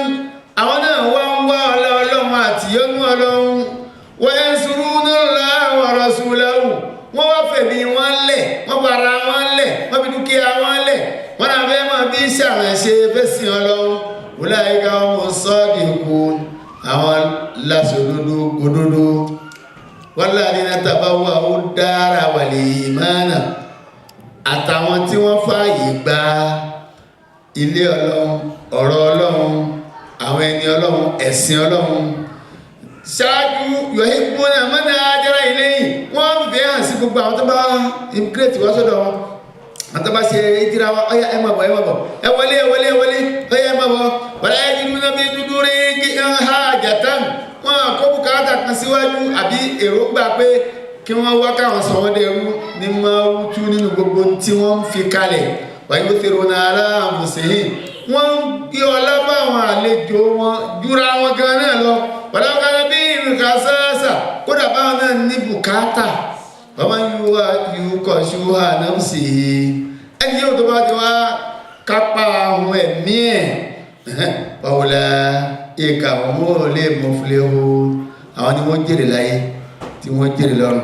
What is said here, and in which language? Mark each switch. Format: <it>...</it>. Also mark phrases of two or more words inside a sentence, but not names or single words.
<yo>àwọn náà wá ń wá Ọlọ́run àti yọ́nú Ọlọ́run wa</yo> <ar>ينصرون الله ورسوله</ar> <yo>wọ́n wá fẹ̀mí wọn lẹ̀ wọ́n bára wọn lẹ̀ wọ́n fi dúkìá wọn lẹ̀ wọ́n náà fẹ́ máa bí ṣàránṣe fẹ́sìn Ọlọ́run</yo> <ar>أولئك هم الصادقون</ar> <yo>àwọn lásòdodo</yo> <ar>والذين تبوءوا الدار والإيمان</ar> <yo>àtàwọn tí wọ́n fààyè gba ilé Ọlọ́run ọ̀rọ̀ Ọlọ́run àwọn ẹni Ọlọ́run ẹ̀sìn Ọlọ́run ṣáájú</yo> <ar>يحبون من هاجر إليه</ar> <yo>wọ́n fẹ́ hàn sí gbogbo àwọn tó bá immigrate wá sọ́dọ̀ wọn àwọn tó bá ṣe ìdíra wa ọyá ẹ má bọ̀ ẹ wọlé ọyá ẹ má bọ̀</yo> <ar>ولا يجدون في صدورهم حاجة</ar> <yo>wọn kó bùkátà kan síwájú àbí èròǹgbà pé kí wọ́n wá káwọn sọ wọ́n dẹrú ní máa wútú nínú gbogbo tí wọ́n ń fi kalẹ̀</yo> <ar>ويؤثرون على أنفسهم</ar> <yo>wọ́n ń gbé ọlá bá àwọn àlejò wọn jura wọn gan náà lọ</yo> <ar>ولو كان بهم خصاصة</ar> <yo>kódà báwọn náà ní bùkátà wọ́n máa ń</yo> <ar>يوق شح نفسه</ar> <yo>ẹni yóò tó bá ti wá kápá àwọn ẹ̀mí ẹ̀</yo> <ar>أولئك هم المفلحون</ar> <yo>àwọn ni wọ́n jèrè láyé tí wọ́n jèrè lọ́run.</yo>